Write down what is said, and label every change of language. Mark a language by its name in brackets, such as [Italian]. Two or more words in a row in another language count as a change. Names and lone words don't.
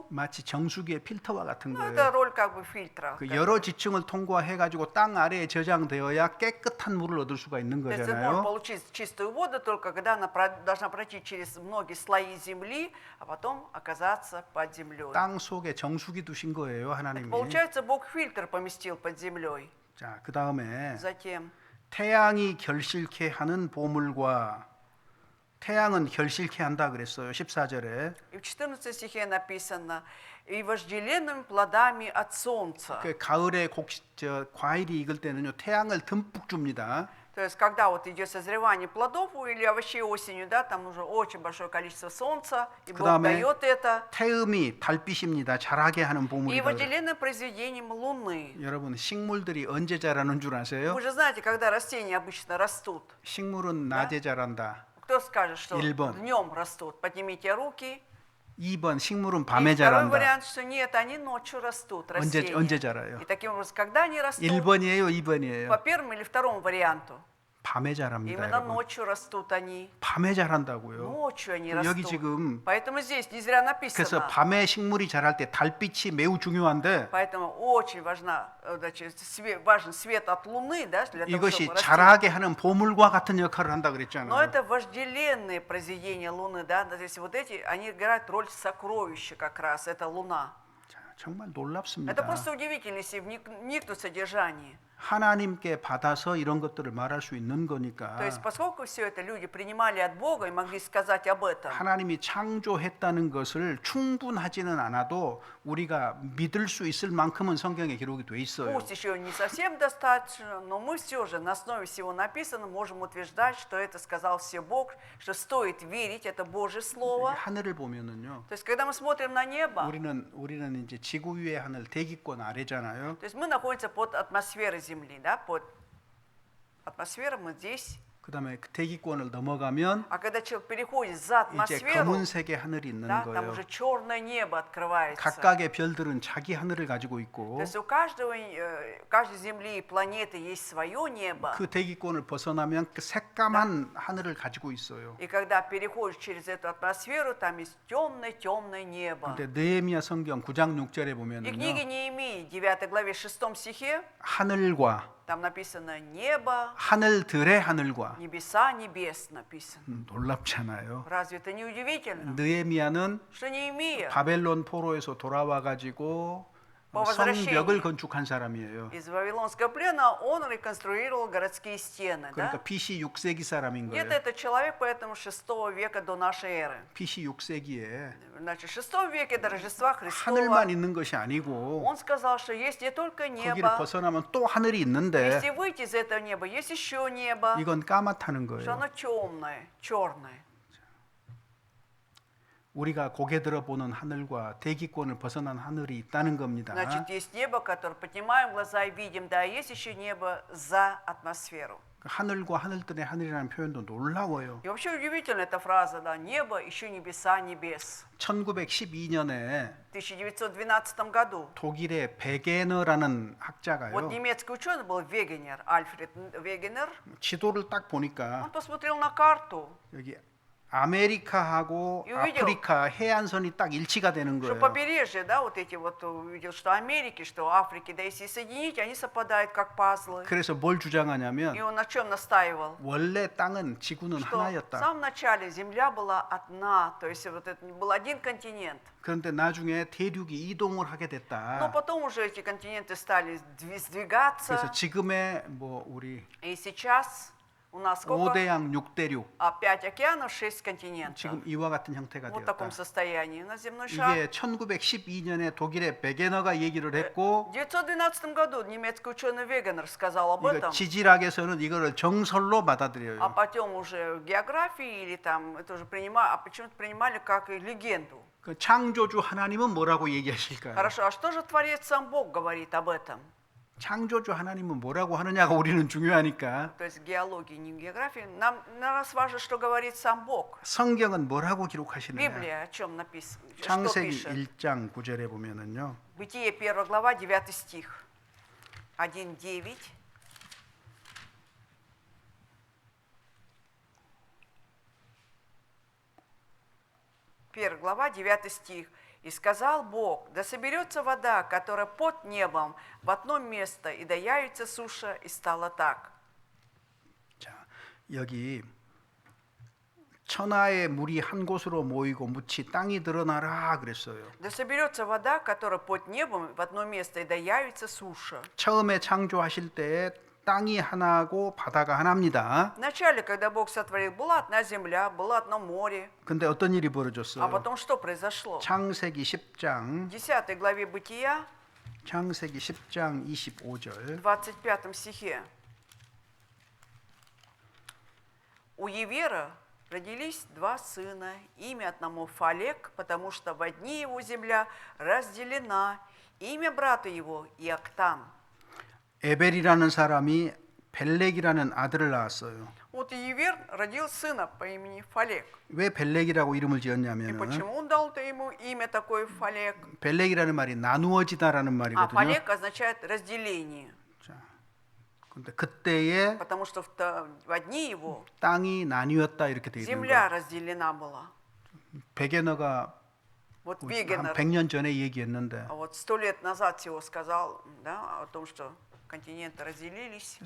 [Korean] 마치 정수기의 필터와 같은 [Russian] Ну, это [Korean] 거예요. [Russian] роль как бы фильтра. [Korean] 그 여러 지층을 통과해 가지고 땅 아래에 저장되어야 깨끗한 물을 얻을 수가 있는 [Russian] То есть ты можешь [Korean] 거잖아요. [Russian] получить чистую воду только когда она должна пройти через многие слои земли, а потом оказаться под землей. [Korean] 땅 속에 정수기 두신 거예요, 하나님이. [Russian] Получается, Бог фильтр поместил под землей. [Korean] 자, 그다음에 [Russian] Затем [Korean] 태양이 결실케 하는 보물과 태양은 결실케 한다 그랬어요. 14절에. [Russian] и в 14 стихе написано: «И вожделенными плодами от солнца». [Korean] 그 가을에 과일이 익을 때는요. 태양을 듬뿍 줍니다. [Russian] То есть, когда вот идет созревание плодов или овощей осенью, да, там нужно очень большое количество солнца, и Бог [Korean] 그다음에 [Russian] дает это. [Korean] 태음이 달빛입니다. 자라게 하는 [Russian] И [Korean] 보물이다. [Russian] вожделенным произведением луны. [Korean] 여러분 식물들이 언제 자라는 줄 아세요? [Russian] Вы же знаете, когда растения обычно растут. [Korean] 식물은 낮에 자란다. [Russian] Кто скажет, что [Korean] 1번. [Russian] днем растут? Поднимите руки. [Korean] 2번 식물은 [Russian] И [Korean] 밤에 [Russian] второй [Korean] 자란다. [Russian] вариант, что нет, они ночью растут, растения. [Korean] 언제 자라요? [Russian] И таким образом, когда они растут? [Korean] 1번이에요, 2번이에요. [Russian] По первому или второму варианту? [Korean] 밤에 자랍니다, [Russian] Именно [Korean] 여러분. [Russian] ночью растут они. [Korean] 밤에 자란다고요. [Russian] Ночью они [Korean] 여기 [Russian] растут. [Korean] 지금 [Russian] Поэтому здесь не зря [Korean] 그래서 [Russian] написано. [Korean] 밤에 식물이 자랄 때 달빛이 매우 중요한데 [Russian] Поэтому очень важен свет от Луны, да, для того, [Korean] 이것이 [Russian] чтобы расти. [Korean] 자라게 하는 보물과 같은 역할을 한다 [Russian] Но [Korean] 그랬잖아요. [Russian] это вожделенные произведения Луны, да, здесь вот эти, они играют роль сокровища как раз, это Луна. [Korean] 자, 정말 [Russian] Это [Korean] 놀랍습니다. [Russian] просто удивительно, если вникнуть в содержание. [Korean] 하나님께 받아서 이런 것들을 말할 수 있는 거니까 [Russian] То есть, поскольку все это люди принимали от Бога и могли сказать об этом, [Korean] 하나님이 창조했다는 것을 충분하지는 않아도 우리가 믿을 수 있을 만큼은 성경에 기록이 돼 있어요. [Russian] пусть еще не совсем достаточно, но мы все же на основе всего написанного можем утверждать, что это сказал все Бог, что стоит верить, это Божье Слово. [Korean] 하늘을 보면은요. [Russian] То есть, когда мы смотрим на небо, [Korean] 우리는 이제 지구 위의 하늘 대기권 아래잖아요. [Russian] то есть мы находимся под атмосферой Земли, да, под атмосферой мы здесь. [Korean] 그다음에 그 대기권을 넘어가면 [Russian] А когда человек переходит за [Korean] 이제 [Russian] атмосферу, [Korean] 검은색의 하늘이 있는 [Russian] да, там [Korean] 거예요. [Russian] уже черное небо открывается. [Korean] 각각의 별들은 자기 하늘을 가지고 [Russian] То [Korean] 있고 [Russian] есть у каждого, каждой Земли и планеты есть свое небо. [Korean] 그 대기권을 벗어나면 그 새까만 하늘을 가지고 있어요. [Russian] И когда переходишь через эту атмосферу, там есть темное-темное небо. [Korean] 근데 느헤미야 성경 9장 6절에 [Russian] И [Korean] 보면은요. [Russian] книги Неемии, 9 главе 6 стихе, [Korean] 하늘과 [Russian] там написано небо, [Korean] 하늘들의 하늘과 [Russian] небеса, небес написано. [Korean] 놀랍잖아요. [Russian] Разве это не удивительно? [Korean] 느헤미야는 [Russian] Что Неемия [Korean] 바벨론 포로에서 돌아와 가지고 [Russian] По возвращении [Korean] 성벽을 건축한 사람이에요. [Russian] из Вавилонского плена, он реконструировал городские стены. [Korean] 그러니까 [Russian] Да? [Korean] BC 6세기 사람인 [Russian] Где-то [Korean] 거예요. [Russian] это человек, поэтому 6 века до нашей эры. [Korean] BC 6세기에 [Russian] Значит, в 6 веке до Рождества Христова [Korean] 하늘만 있는 것이 아니고 [Russian] он сказал, что есть не только [Korean] 거기를 [Russian] небо, [Korean] 벗어나면 또 하늘이 있는데 [Russian] если выйти из этого неба, есть еще небо, [Korean] 이건 까맣다는 [Russian] что [Korean] 거예요. [Russian] оно темное, черное. [Korean] 우리가 고개 들어보는 하늘과 대기권을 벗어난 하늘이 있다는 겁니다. [Russian] Значит, есть небо, которое поднимаем глаза и видим, да, есть еще небо за атмосферу. [Korean] 하늘과 하늘들의 하늘이라는 표현도 놀라워요. [Russian] И вообще удивительна эта фраза, да, небо, еще небеса, небес. [Korean] 1912년에 [Russian] В 1912 году [Korean] 독일의 베게너라는 [Russian] вот [Korean] 학자가요. [Russian] немецкий ученый был Вегенер, Альфред Вегенер, [Korean] 지도를 딱 보니까 [Russian] он посмотрел на карту, [Korean] 여기 아메리카하고 [Russian] И увидел, [Korean] 아프리카 해안선이 딱 일치가 되는 [Russian] что [Korean] 거예요. [Russian] побережье, да, вот эти вот, увидел, что Америки, что Африки, да, если соединить, они совпадают как пазлы. [Korean] 그래서 뭘 [Russian] И [Korean] 주장하냐면 [Russian] он на чем настаивал? [Korean] 원래 땅은 지구는 [Russian] Что в [Korean] 하나였다. [Russian] самом начале Земля была одна, то есть вот это был один континент. [Korean] 그런데 나중에 대륙이 이동을 하게 [Russian] Но [Korean] 됐다. [Russian] потом уже эти континенты стали сдвигаться, [Korean] 그래서 지금의 뭐 우리 [Russian] и сейчас у нас сколько? [Korean] 5대양 6대륙 [Russian] 5 океанов, 6 континентов. [Korean] 지금 이와 같은 형태가 [Russian] Вот в [Korean] 되었다. [Russian] таком состоянии на земной шар. [Korean] 이게 1912년에 독일의 베게너가 얘기를 했고 [Russian] В 1912 году немецкий ученый Вегенер сказал об [Korean] 이거 [Russian] этом, [Korean] 지질학에서는 이거를 정설로 [Russian] а [Korean] 받아들여요. [Russian] потом уже в географии или там это уже почему-то принимали как и легенду. [Korean] 그 창조주 하나님은 뭐라고 얘기하실까요? [Russian] Хорошо, а что же Творец сам Бог говорит об этом? [Korean] 창조주 하나님은 뭐라고 하느냐가 우리는 중요하니까 [Russian] То есть в геологии, не в географии. Нам на нас важно, что говорит сам Бог. [Korean] 성경은 뭐라고 기록하시느냐? [Russian] Библия о чем написано? Что [Korean] 창세기 [Russian] пишет? [Korean] 1장 9절에 보면은요. [Russian] Бытие 1 глава, 9 стих. 1:9. Первая глава, 9 стих. «И сказал Бог, да соберется вода, которая под небом, в одно место, и да явится суша, и стало так». [Korean] 자, 여기 천하의 물이 한 곳으로 모이고 묻히 땅이 드러나라 그랬어요. [Russian] «Да соберется вода, которая под небом, в одно место, и да явится суша». [Korean] 처음에 창조하실 때에 땅이 하나고 바다가 하나입니다. [Russian] Вначале, когда Бог сотворил, была одна земля, было одно море. [Korean] 근데 어떤 일이 [Russian] А [Korean] 벌어졌어요? [Russian] потом что произошло? [Korean] 창세기 [Russian] В [Korean] 10장 [Russian] 10 главе Бытия, [Korean] 창세기 10장 25절 [Russian] 25 стихе. У Евера родились 2 сына, имя одному Фалек, потому что в одни его земля разделена, имя брата его Иоктан. [Korean] 에벨이라는 사람이 벨렉이라는 아들을 낳았어요. [Russian] Вот Евер родил сына по имени Фалек. [Korean] 왜 벨렉이라고 이름을 [Russian] И [Korean] 지었냐면은 [Russian] почему он дал-то ему имя такое Фалек? [Korean] 벨렉이라는 말이 나누어지다라는 [Russian] А [Korean] 말이거든요. [Russian] Фалек означает разделение, [Korean] 자, 근데 그때에 [Russian] потому что в одни его [Korean] 땅이 나뉘었다 이렇게 돼 있는 [Russian] земля [Korean] 거예요. [Russian] разделена была. [Korean] 베게너가 [Russian] Вот [Korean] 한 [Russian] Вегенер, [Korean] 100년 전에 얘기했는데 [Russian] а вот 100 лет назад всего сказал, да, о том, что континенты разделились.